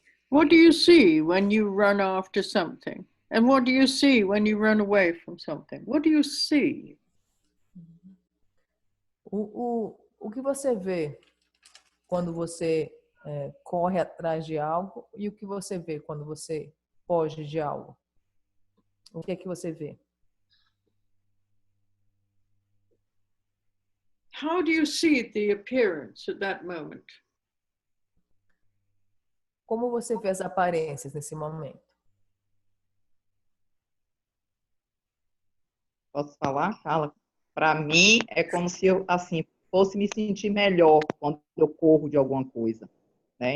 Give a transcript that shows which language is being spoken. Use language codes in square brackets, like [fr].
[en] What do you see when you run after something? And what do you see when you run away from something? What do you see? [pt] O que você vê quando você corre atrás de algo e o que você vê quando você foge de algo? O que é que você vê? [en] How do you see the appearance at that moment? [pt] Como você vê as aparências nesse momento? Posso falar, Carla? Para mim, é como se eu, assim, fosse me sentir melhor quando eu corro de alguma coisa, né?